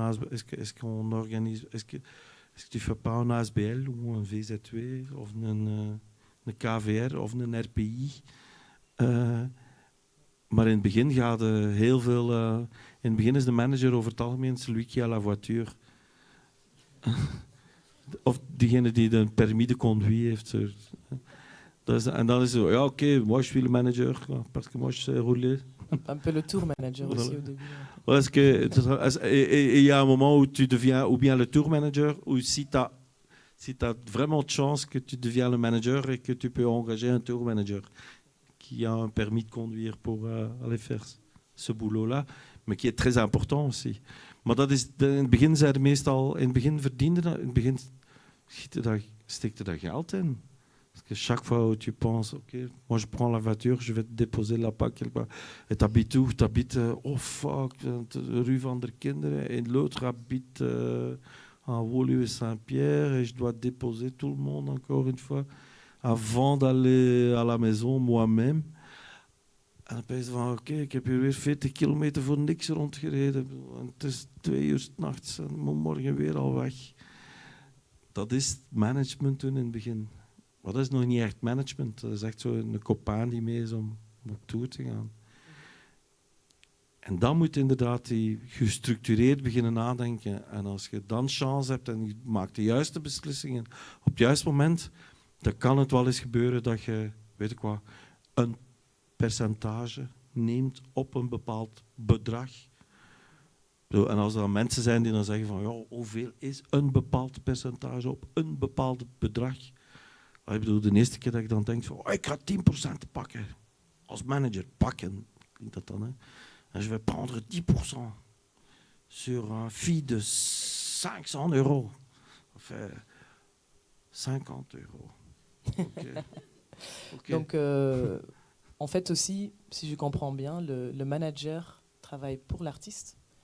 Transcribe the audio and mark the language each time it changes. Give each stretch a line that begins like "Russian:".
French: Est-ce qu'on organise, est-ce que tu fais pas un ASBL ou un VZW
Dutch: of een KVR of een RPI? Maar in het begin gaat heel veel... in het begin is de manager over het algemeen
French: celui qui a la voiture.
Dutch: Of diegene die de
French: permis de conduire
Dutch: heeft. En dan is het zo, ja oké,
French: moi je suis le manager, parce que moi je sais rouler. Un peu le tour manager Voilà. aussi au début. Parce que il y a un moment où tu deviens ou bien le tour manager, ou si tu as vraiment de chance que tu deviens le manager et que tu peux engager un tour manager qui a un permis de conduire pour aller faire ce boulot-là, mais qui est très important aussi.
Dutch: Maar dat is, in het begin zei meestal, in het begin verdiende dat, in het begin stikte daar geld in.
French: Parce que chaque fois où tu penses, ok, moi je prends la voiture, je vais te déposer là-bas quelque part. Et t'habites où? T'habites, oh fuck, rue Van der Kinderen. Et l'autre habite en Woluwe Saint-Pierre. Et je dois déposer tout le monde encore une fois avant d'aller à la maison moi-même.
Dutch: En dan ben je van, oké, ik heb hier weer 40 kilometer voor niks rondgereden. En het is 2 uur 's nachts en ik moet morgen weer al weg. Dat is management toen in het begin. Maar dat is nog niet echt management. Dat is echt zo een kopaan die mee is om op tour te gaan. En dan moet je inderdaad die gestructureerd beginnen nadenken. En als je dan chance hebt en je maakt de juiste beslissingen op het juiste moment, dan kan het wel eens gebeuren dat je, weet ik wat, een percentage neemt op een bepaald bedrag. En als er dan mensen zijn die dan zeggen van ja, hoeveel is een bepaald percentage op een bepaald bedrag, Ik bedoel, de eerste keer dat ik dan denk van, oh, ik ga 10% pakken. Als manager pakken, klinkt dat dan, hè?
French: En je vais prendre 10% sur un fee de 500 €. Enfin, 50 €. Okay. Okay. Donc, en fait aussi, si je comprends bien, le manager travaille pour l'artiste.